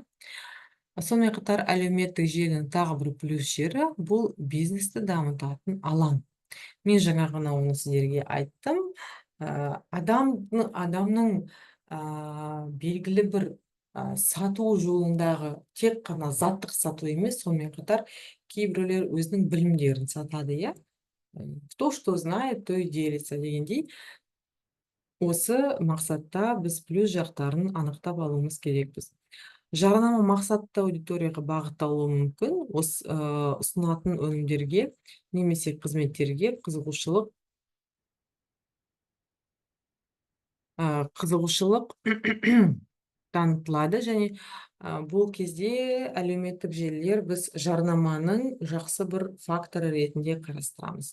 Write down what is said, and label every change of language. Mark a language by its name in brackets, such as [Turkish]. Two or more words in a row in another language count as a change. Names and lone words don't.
[Kazakh] Сонымен қатар әлеуметтік желінің тағы бір плюс жері бұл бизнесті дамытатын алаң. Мен жаңа ғана оны сіздерге айттым. Адамның белгілі бір сату жолындағы тек қана заттық сату емес, сонымен қатар кейбіреулер өзінің білімдерін сатады, иә. [Russian] Кто что знает, то и делится дегендей. [Kazakh] Осы мақсатта біз плюс жақтарын анықтап алуымыз керекпіз. Жарнама мақсатты аудиторияға бағытталуы мүмкін. Ұсынатын өнімдерге немесе қызметтерге қызығушылық танытылады, және бұл кезде әлеуметтік желілер біз жарнаманың жақсы бір факторы ретінде қарастырамыз.